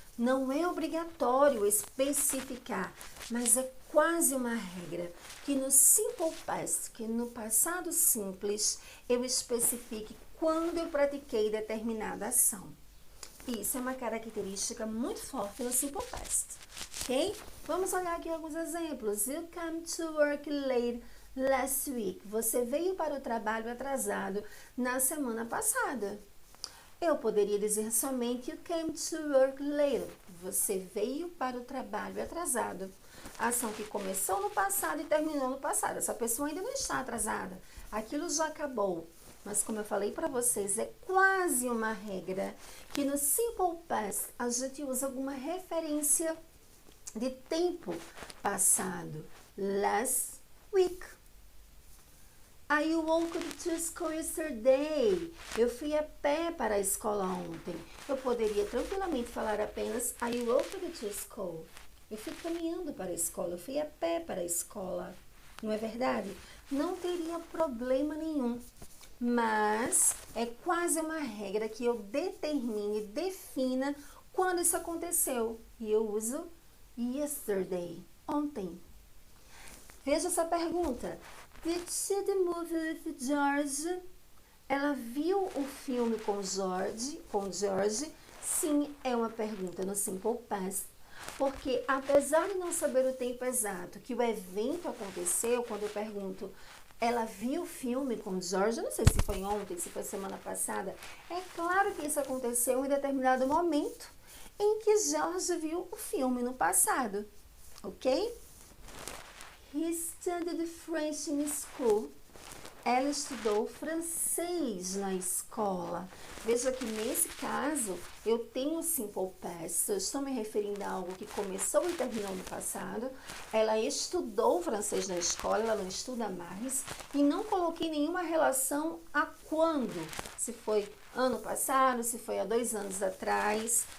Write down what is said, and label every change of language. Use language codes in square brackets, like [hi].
[pt] Não é obrigatório especificar, mas é quase uma regra que no simple past, que no passado simples, eu especifique quando eu pratiquei determinada ação. Isso é uma característica muito forte no simple past, ok? Vamos olhar aqui alguns exemplos. [en] You came to work late last week. [pt] Você veio para o trabalho atrasado na semana passada. Eu poderia dizer somente [en] you came to work late. [pt] Você veio para o trabalho atrasado. A ação que começou no passado e terminou no passado. Essa pessoa ainda não está atrasada. Aquilo já acabou. Mas como eu falei para vocês, é quase uma regra que no simple past a gente usa alguma referência de tempo passado. [en] Last week. I walked to school yesterday. [pt] Eu fui a pé para a escola ontem. Eu poderia tranquilamente falar apenas [en] I walked to school. [pt] Eu fui caminhando para a escola, eu fui a pé para a escola. Não é verdade? Não teria problema nenhum. Mas é quase uma regra que eu determine, defina quando isso aconteceu. E eu uso yesterday, ontem. Veja essa pergunta. [en] Did she the movie with George? [pt] Ela viu o filme com George? Sim, é uma pergunta no simple past. Porque apesar de não saber o tempo exato que o evento aconteceu, quando eu pergunto, ela viu o filme com George? Eu não sei se foi ontem, se foi semana passada. É claro que isso aconteceu em determinado momento em que George viu o filme no passado, ok? [en] He studied French in school. [pt] Ela estudou francês na escola. Veja que nesse caso eu tenho simple past. Eu estou me referindo a algo que começou e terminou no passado. Ela estudou francês na escola, ela não estuda mais. E não coloquei nenhuma relação a quando. Se foi ano passado, se foi há 2 anos atrás.